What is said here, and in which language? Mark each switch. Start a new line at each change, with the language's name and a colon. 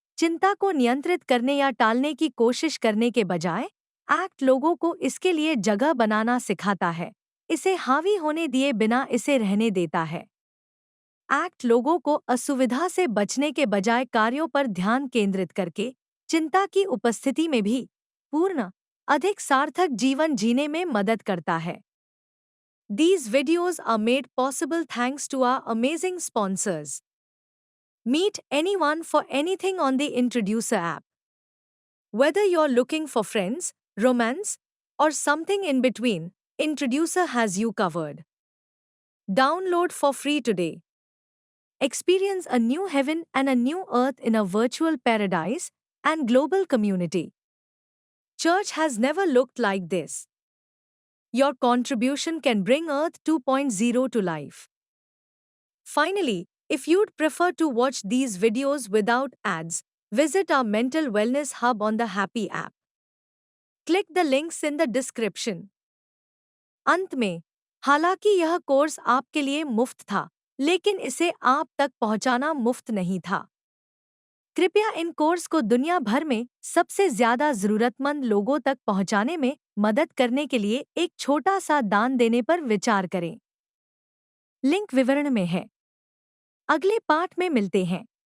Hindi: चिंता को नियंत्रित करने या टालने की कोशिश करने के बजाय एक्ट लोगों को इसके लिए जगह बनाना सिखाता है, इसे हावी होने दिए बिना इसे रहने देता है। एक्ट लोगों को असुविधा से बचने के बजाय कार्यों पर ध्यान केंद्रित करके चिंता की उपस्थिति में भी पूर्ण, अधिक सार्थक जीवन जीने में मदद करता है।
English: These videos are made possible thanks to our amazing sponsors. Meet anyone for anything on the Introducer app. Whether you're looking for friends, romance, or something in between, Introducer has you covered. Download for free today. Experience a new heaven and a new earth in a virtual paradise and global community. Church has never looked like this. Your contribution can bring Earth 2.0 to life. Finally, if you'd prefer to watch these videos without ads, visit our mental wellness hub on the Happy app. Click the links in the description.
Hindi: अंत में, हालांकि यह course आपके लिए मुफ्त था, लेकिन इसे आप तक पहुंचाना मुफ्त नहीं था। कृपया इन कोर्स को दुनिया भर में सबसे ज्यादा जरूरतमंद लोगों तक पहुंचाने में मदद करने के लिए एक छोटा सा दान देने पर विचार करें। लिंक विवरण में है। अगले पाठ में मिलते हैं।